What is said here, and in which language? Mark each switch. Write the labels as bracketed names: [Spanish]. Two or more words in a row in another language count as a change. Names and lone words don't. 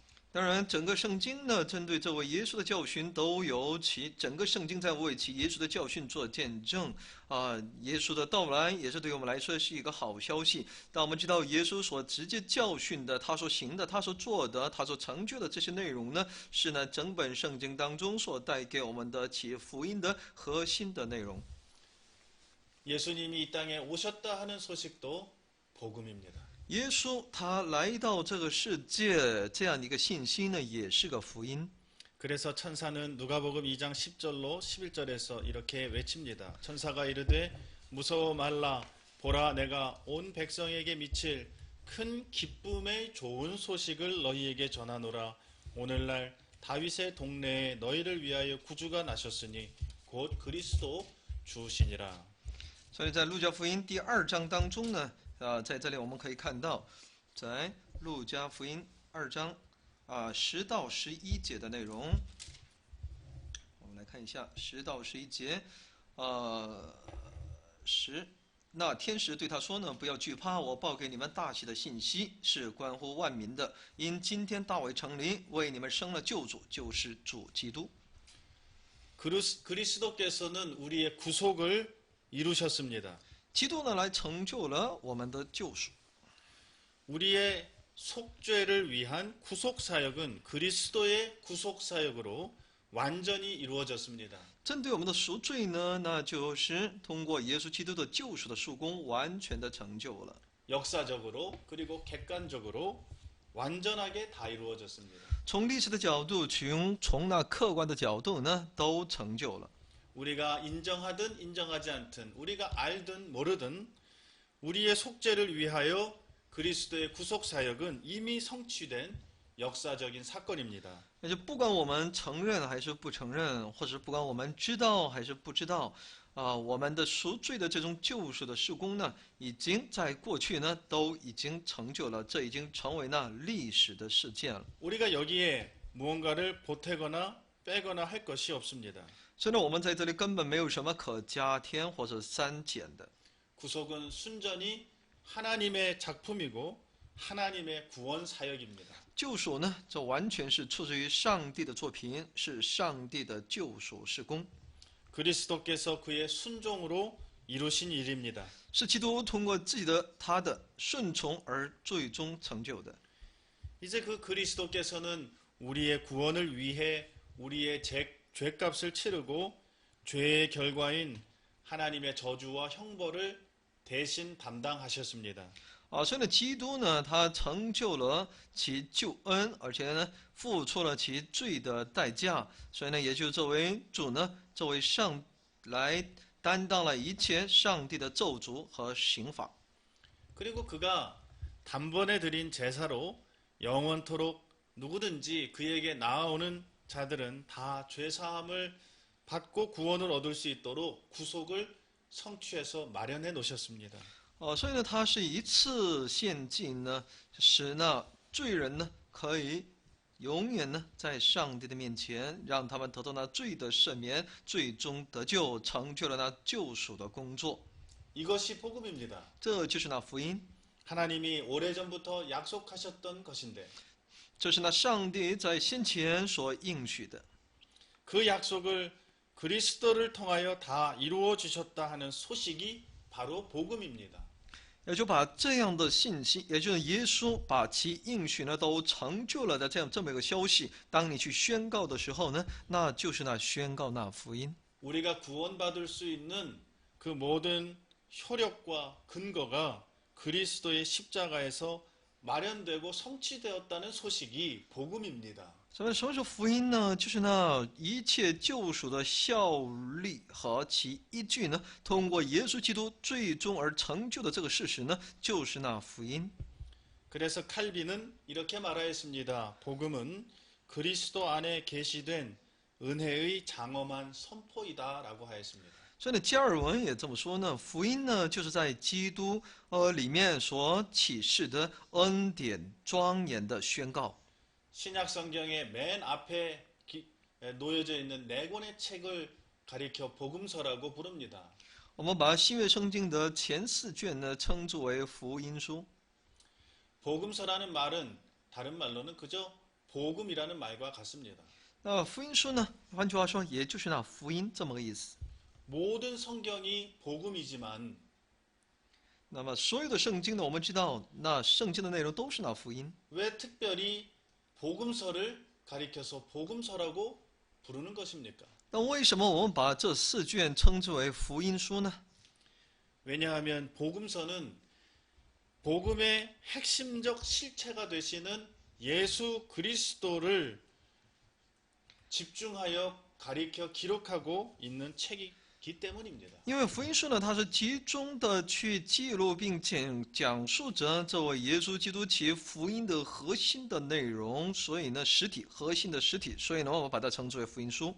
[Chinese] 当然，整个圣经呢，针对这位耶稣的教训，都由整个圣经在为其耶稣的教训做见证耶稣的到来也是对我们来说是一个好消息。当我们知道耶稣所直接教训的，他所行的，他所做的，他所成就的这些内容呢，是呢整本圣经当中所带给我们的其福音的核心的内容。 [Korean] 예수님이 이 땅에 오셨다 하는 소식도 복음입니다. [Chinese] 耶稣他来到这个世界，这样的一个信息呢，也是个福音。 [Korean] 그래서 천사는 누가복음 2장 10절로 11절에서 이렇게 외칩니다. 천사가 이르되 무서워 말라 보라 내가 온 백성에게 미칠 큰 기쁨의 좋은 소식을 너희에게 전하노라. 오늘날 다윗의 동네에 너희를 위하여 구주가 나셨으니 곧 그리스도 주시니라. [Chinese] 所以在路加福音第2章当中呢，在这里我们可以看到，在路加福音2章10到11节的内容。我们来看一下10到11节那天使对他说呢，不要惧怕，我报给你们大喜的信息，是关乎万民的。因今天大卫城里为你们生了救主，就是主基督。 [Korean] 그리스도께서는 우리의 구속을 이루셨습니다. [Chinese] 基督呢，来成就了我们的救赎。 [Korean] 우리의 속죄를 위한 구속 사역은 그리스도의 구속 사역으로 완전히 이루어졌습니다. [Chinese] 针对我们的赎罪呢，那就是通过耶稣基督的救赎的束工，完全的成就了。 [Korean] 역사적으로 그리고 객관적으로 완전하게 다 이루어졌습니다. [Chinese] 从历史的角度，从那客观的角度呢，都成就了。 [Korean] 우리가 인정하든 인정하지 않든 우리가 알든 모르든 우리의 속죄를 위하여 그리스도의 구속 사역은 이미 성취된 역사적인 사건입니다. [Chinese] 那就不管我们承认还是不承认，或者不管我们知道还是不知道，我们的赎罪的这种救赎的事工呢，已经在过去呢都已经成就了，这已经成为那历史的事件了。 [Korean] 우리가 여기에 무언가를 보태거나 빼거나 할 것이 없습니다. [Chinese] 所以呢，我们在这里根本没有什么可加添或者删减的。 [Korean] 구속은 순전히 하나님의 작품이고 하나님의 구원 사역입니다. [Chinese] 救赎呢，这完全是出自于上帝的作品，是上帝的救赎事工， [Korean] 그리스도께서 그의 순종으로 이루신 일입니다. [Chinese] 是基督通过他的顺从而最终成就的。 [Korean] 이제 그 그리스도께서는 우리의 구원을 위해 우리의 죄값을 치르고 죄의 결과인 하나님의 저주와 형벌을 대신 담당하셨습니다. [Chinese] 所以呢，基督呢，他成就了其救恩，而且呢，付出了其罪的代价。所以呢，也就作为主呢，作为上来担当了一切上帝的咒诅和刑罚。 [Korean] 그리고 그가 단번에 드린 제사로 영원토록 누구든지 그에게 나아오는 자들은 다 죄사함을 받고 구원을 얻을 수 있도록 구속을 성취해서 마련해 놓으셨습니다. [Chinese] 所以呢，他是一次献祭呢，使那罪人呢可以永远呢在上帝的面前，让他们得到那罪的赦免，最终得救，成就了那救赎的工作。 [Korean] 이것이 복음입니다. [Chinese] 这就是那福音， [Korean] 하나님이 오래전부터 약속하셨던 것인데 [Chinese] 这是那上帝在先前所应许的。 [Korean] 그 약속을 그리스도를 통하여 다 이루어 주셨다 하는 소식이 바로 복음입니다. [Chinese] 也就把这样的信息，也就是耶稣把其应许呢都成就了的这么一个消息，当你去宣告的时候呢，那就是那宣告那福音。 [Korean] 우리가 구원받을 수 있는 그 모든 효력과 근거가 그리스도의 십자가에서 마련되고 성취되었다는 소식이 복음입니다. [Chinese] 什么是福音呢？就是那一切救赎的效力和其依据呢，通过耶稣基督最终而成就的这个事实呢，就是那福音。 [Korean] 그래서 칼빈은 이렇게 말하였습니다. 복음은 그리스도 안에 계시된 은혜의 장엄한 선포이다라고 하였습니다. [Chinese] 所以呢，加尔文也这么说呢，福音呢，就是在基督里面所启示的恩典庄严的宣告。 [Korean] 신약 성경의 맨 앞에 놓여져 있는 네 권의 책을 가리켜 복음서라고 부릅니다. [Chinese] 我们把新约圣经的前4卷呢称之为福音书。 [Korean] 복음서라는 말은 다른 말로는 그저 복음이라는 말과 같습니다. [Chinese] 那福音书呢，换句话说，也就是那福音这么个意思。 [Korean] 모든 성경이 복음이지만 [Chinese] 那么所有的圣经呢，我们知道，那圣经的内容都是那福音。 [Korean] 왜 특별히 복음서를 가리켜서 복음서라고 부르는 것입니까? [Chinese] 那为什么我们把这4卷称之为福音书呢？ [Korean] 왜냐하면 복음서는 복음의 핵심적 실체가 되시는 예수 그리스도를 집중하여 가리켜 기록하고 있는 책이기 때문입니다. [Chinese] 因为福音书呢，它是集中的去记录并讲述着这位耶稣基督其福音的核心的内容，所以呢，核心的实体，所以呢，我们把它称之为福音书。